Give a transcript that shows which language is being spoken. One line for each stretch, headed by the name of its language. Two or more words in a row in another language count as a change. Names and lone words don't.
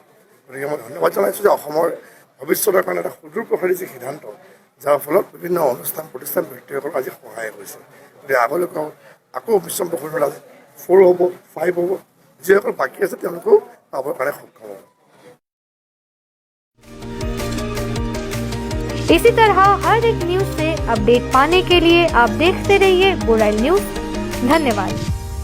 Assamese: গতিকে মই ধন্যবাদ জনাইছোঁ যে অসমৰ ভৱিষ্যতৰ কাৰণে এটা সুদূৰ প্ৰসাৰী যি সিদ্ধান্ত, যাৰ ফলত বিভিন্ন অনুষ্ঠান প্ৰতিষ্ঠান ব্যক্তিসকল আজি সহায় হৈছে। গতিকে আগলৈকে আকৌ মিছন বসুন্ধৰা 4 হ'ব, 5 হ'ব, যিসকল বাকী আছে তেওঁলোকেও পাবৰ কাৰণে সক্ষম হ'ব।
Hindi: इसी तरह हर एक न्यूज से अपडेट पाने के लिए आप देखते रहिए बुराई न्यूज। धन्यवाद।